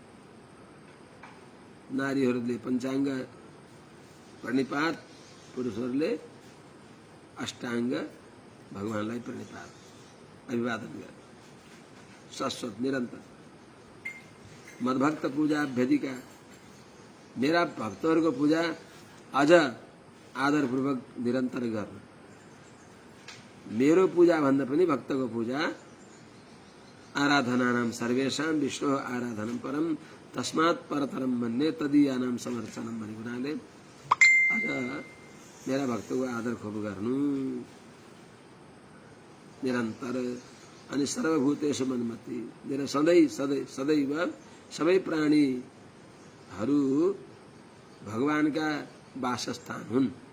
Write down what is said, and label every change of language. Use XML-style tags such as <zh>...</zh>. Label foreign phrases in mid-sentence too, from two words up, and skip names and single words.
<ne>नारीहरूले पञ्चाङ्ग प्रणिपात पुरुषहरूले अष्टाङ्ग भगवानलाई प्रणिपात अभिवादन गरे शाश्वत निरन्तर</ne> <sa>मद्भक्त पूजा भेदिका</sa> <ne>मेरा भक्तहरूको पूजा अझ आदरपूर्वक निरन्तर गर्न मेरो पूजा भन्दा पनि भक्तको पूजा</ne> <sa>आराधनानां सर्वेषां विष्णु आराधनम परम तस्मात् परतरम</sa> <ne>भन्ने</ne> <sa>तदीयानां समर्चनम</sa> <ne>भन्ने कुराले अझ मेरा भक्तको आदर खोप गर्नु निरन्तर अनि</ne> <sa>सर्वभूतेषु मन्मति</sa> <ne>मेरा सदैव सबै प्राणीहरू भगवानका वासस्थान हुन्</ne>